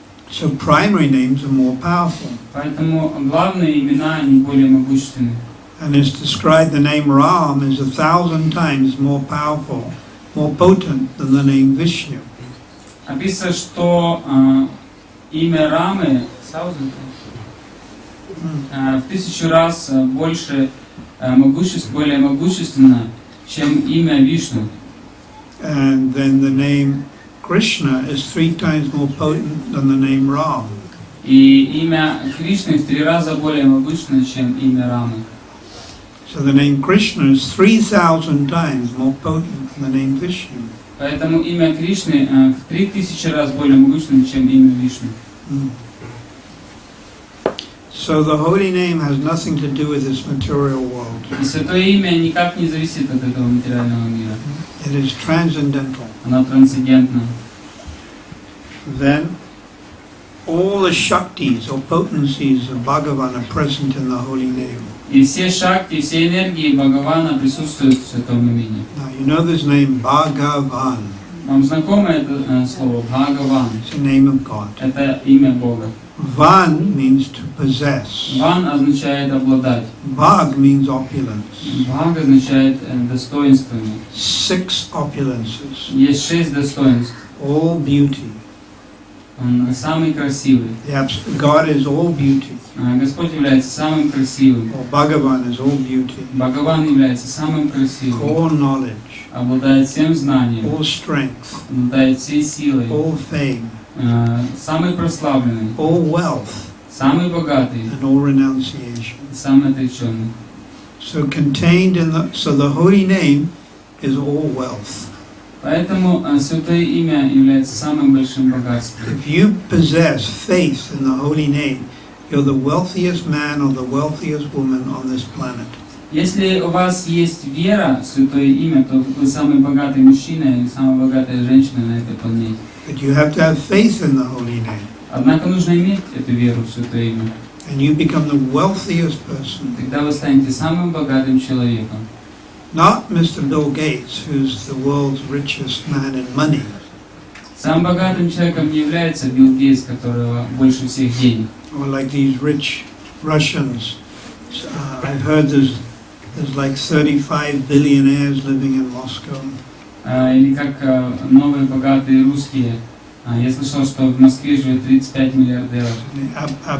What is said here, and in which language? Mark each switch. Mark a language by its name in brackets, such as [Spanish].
[English] So primary names are more powerful. [Russian] Поэтому главные имена, они более могущественны. [English] And it's described the name Ram is 1,000 times more powerful, more potent than the name Vishnu. [Russian] Описано, что имя Рамы в 1000 раз больше более могущественно, чем имя Вишну. [English] And then the name Krishna is 3 times more potent than the name Ram. [Russian] И имя Кришны в 3 раза более могущественно, чем имя Рамы. [English] So the name Krishna is 3,000 times more potent than the name Vishnu. [Russian] Поэтому имя Кришны в 3000 раз более могущественно, чем имя Вишну. [English] So the holy name has nothing to do with this material world. [Russian] И святое имя никак не зависит от этого материального мира. [English] It is transcendental. [Russian] Оно трансцендентно. [English] Then all the Shaktis or potencies of Bhagavan are present in the holy name. [Russian] И все шакти, все энергии Бхагавана присутствуют в святом имени. [English] Now you know this name Bhagavan. [Russian] Вам знакомо это слово Бхагаван? [English] It's the name of God. [Russian] Это имя Бога. [English] Van means to possess. [Russian] Ван означает обладать. [English] Bhag means opulence. [Russian] Бхаг означает достоинствами. [English] 6 opulences. [Russian] Есть 6 достоинств. [English] All beauty. [Russian] Он самый красивый. [English] God is all beauty. [Russian] Господь является самым красивым. [English] Or Bhagavan is all beauty. [Russian] Бхагаван является самым красивым. [English] All knowledge. [Russian] Обладает всем знанием. [English] All strength. [Russian] Обладает всей силой. [English] All fame. [Russian] Самый прославленный. [English] All wealth. [Russian] Самый богатый. [English] And all renunciation. [Russian] Самый отреченный. [English] So contained in the holy name is all wealth. [Russian] Поэтому Святое Имя является самым большим богатством. [English] If you possess faith in the holy name, you're the wealthiest man or the wealthiest woman on this planet. [Russian] Если у вас есть вера в Святое Имя, то вы самый богатый мужчина или самая богатая женщина на этой планете. [English] But you have to have faith in the holy name. [Russian] Однако нужно иметь эту веру в Святое Имя. [English] And you become the wealthiest person. [Russian] Тогда вы станете самым богатым человеком. [English] Not Mr. Bill Gates, who's the world's richest man in money. [Russian] Самым богатым человеком не является Билл Гейтс, которого больше всех денег. [English] Or like these rich Russians. I've heard there's like 35 billionaires living in Moscow. [Russian] Или как новые богатые русские. Я слышал, что в Москве живет 35 миллиардеров.